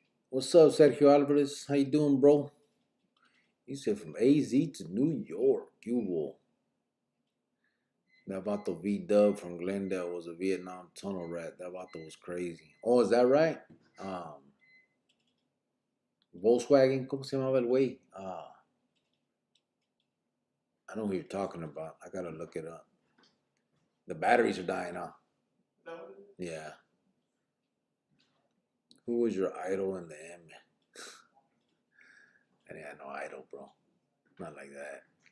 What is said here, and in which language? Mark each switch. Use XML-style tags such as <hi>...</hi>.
<en>What's up, Sergio Alvarez? How you doing, bro? He said from AZ to New York. You will. That vato V-Dub from Glendale was a Vietnam tunnel rat. That vato was crazy. Oh, is that right?</en> <es>Volkswagen, ¿cómo se llamaba el güey?</es> <en>I know who you're talking about. I gotta look it up. The batteries are dying out. Yeah. Who was your idol in the M? I didn't have no idol, bro. Not like that.</en>